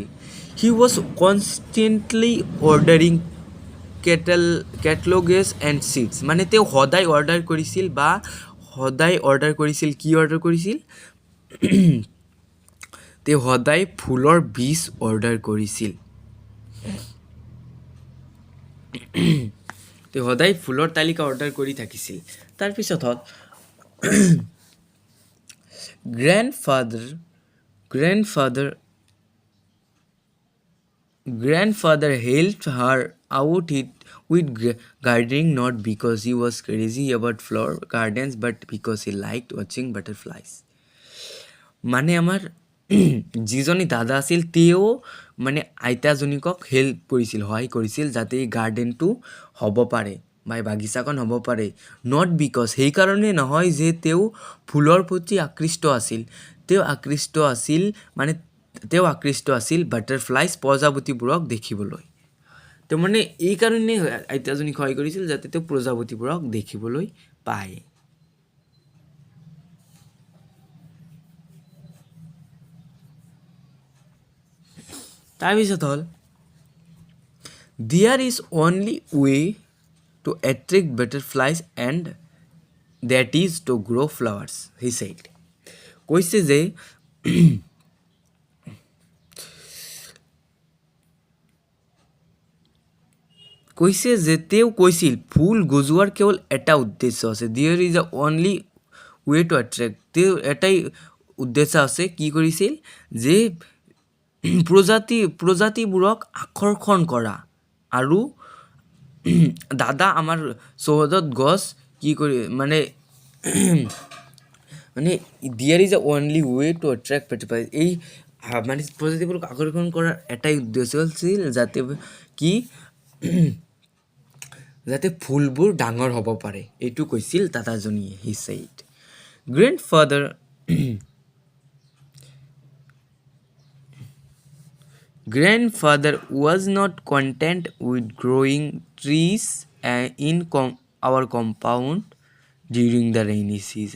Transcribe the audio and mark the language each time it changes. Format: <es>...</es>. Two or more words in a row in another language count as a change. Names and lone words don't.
<en>he was constantly ordering catalogues and seeds</en> <as>মানে তেওঁ সদায় অৰ্ডাৰ কৰিছিল কি অৰ্ডাৰ কৰিছিল তেওঁ সদায় ফুলৰ বীজ অৰ্ডাৰ কৰিছিল। তেওঁ সদায় ফুলৰ তালিকা অৰ্ডাৰ কৰি থাকিছিল। তাৰপিছত হ'ল</as> <en>grandfather helped her out with gardening not because he was crazy about flower gardens but because he liked watching butterflies</en> <as>মানে আমাৰ যিজনী দাদা আছিল তেওঁ মানে আইতাজনীকক সহায় কৰিছিল যাতে এই গাৰ্ডেনটো হ'ব পাৰে বা বাগিচাখন হ'ব পাৰে।</as> <en>not because</en> <as>সেইকাৰণে নহয় যে তেওঁ ফুলৰ প্ৰতি আকৃষ্ট আছিল, তেওঁ আকৃষ্ট আছিল বাটাৰফ্লাইজ প্ৰজাপতিবোৰক দেখিবলৈ। তেওঁ মানে এইকাৰণে আইতাজনীক সহায় কৰিছিল যাতে তেওঁ প্ৰজাপতিবোৰক দেখিবলৈ পায়। তাৰপিছত হ'ল</as> <en>there is only way to attract butterflies and that is to grow flowers, he said.</en> <as>কৈছে যে তেওঁ কৈছিল ফুল গজোৱাৰ কেৱল এটা উদ্দেশ্য আছে,</as> <en>there is a only way to attract,</en> <as>তেওঁ এটাই উদ্দেশ্য আছে, কি কৰিছিল যে প্ৰজাতিবোৰক আকৰ্ষণ কৰা। আৰু দাদা আমাৰ চৌহদত গছ কি কৰি মানে</as> <en>there is a only way to attract butterflies,</en> <as>এই মানে প্ৰজাতিবোৰক আকৰ্ষণ কৰাৰ এটাই উদ্দেশ্য আছিল যাতে ফুলবোৰ ডাঙৰ হ'ব পাৰে, এইটো কৈছিল দাদাজনীয়ে।</as> <en>he said grandfather was not content with growing trees in our compound during the rainy season.</en>